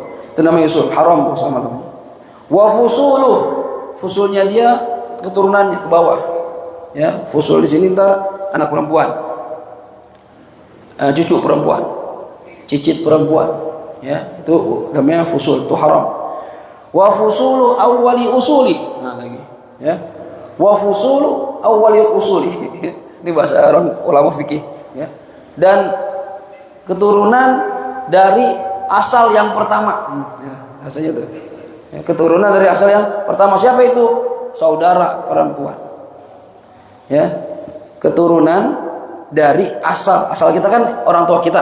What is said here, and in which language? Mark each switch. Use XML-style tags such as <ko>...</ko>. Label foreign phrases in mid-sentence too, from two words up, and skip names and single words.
<id>Itu namanya usul, haram tuh sama namanya. Wa fusulnya dia keturunannya ke bawah. Ya, fusul di sini ntar anak perempuan, cucu perempuan, cicit perempuan, ya, itu namanya fusul, itu haram.</id> <ar>وفصول أول أصول.</ar> <id>Nah, lagi, ya.</id> <ar>وفصول أول أصول.</ar> <id>Ini bahasa orang ulama fikih, ya. Dan keturunan dari asal yang pertama. Ya, rasanya tuh. Ya, keturunan dari asal yang pertama. Siapa itu? Saudara perempuan. Ya, keturunan dari asal kita kan orang tua kita.</id>